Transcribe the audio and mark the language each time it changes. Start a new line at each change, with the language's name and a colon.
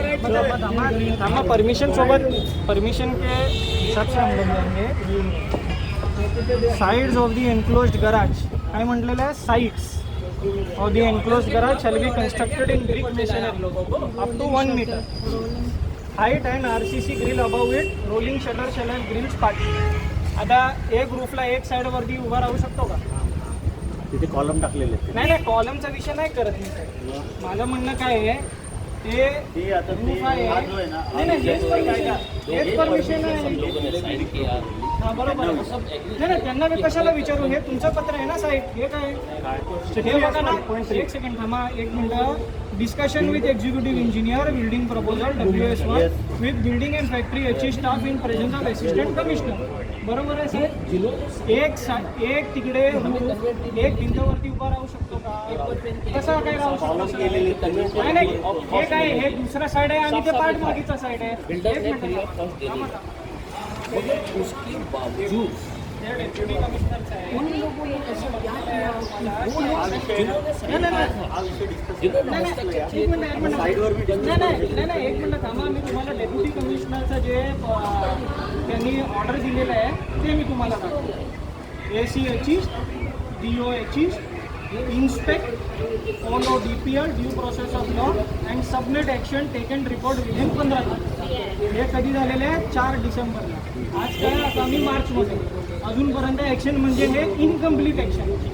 Hindi: Permission के हिसाब से हम जाएंगे।
English: sides of the enclosed garage
Marathi: काय म्हटलेलं आहे,
English: Sides of the enclosed garage shall be constructed in brick masonry up to 1 meter height and RCC grill above it. Rolling shutter shall have grills party.
Marathi: आता एक रूफला एक side वरती उभा राहू शकतो का? तिथे कॉलम टाकलेले नाही कॉलमचा विषय नाही करत मी. माझं म्हणणं काय आहे, ते roof आहे. नाही हेच परमिशन आहे. हां बरोबर आहे. नाही त्यांना मी कशाला विचारू, हे तुमचं पत्र आहे ना साहेब, हे काय हे बघा ना.
English: एक सेकंड
Marathi: थांबा,
English: 1 minute. Discussion with executive engineer building proposal WS1 with building and factory HE staff in presence of assistant commissioner.
Marathi: बरोबर आहे साहेब. एक तिकडे एक भिंतवरती उभा राहू शकतो का? कसं काय राहू शकतो? नाही हे काय, हे दुसरा साईड आहे आणि ते पार्ट मागीचा साईड आहे. एक मिनिट.
Hindi: उसके बावजूद
Marathi: डेप्युटी कमिशनर आहे.
Hindi: उन लोगों ने ऐसा क्या किया कि वो लोग
Marathi: नाही एक मिनिट थांबा. मी तुम्हाला डेप्युटी कमिशनरचं जे त्यांनी ऑर्डर दिलेलं आहे ते मी तुम्हाला सांगतो.
English: ACHE DOHE inspect, follow DPR, due process of law and submit action taken report within 15 दिवस.
Marathi: हे कधी झालेले आहे? 4 डिसेंबरला. आज काय, आता आम्ही मार्चमध्ये. अजूनपर्यंत ॲक्शन म्हणजे हे इनकम्प्लीट ॲक्शन.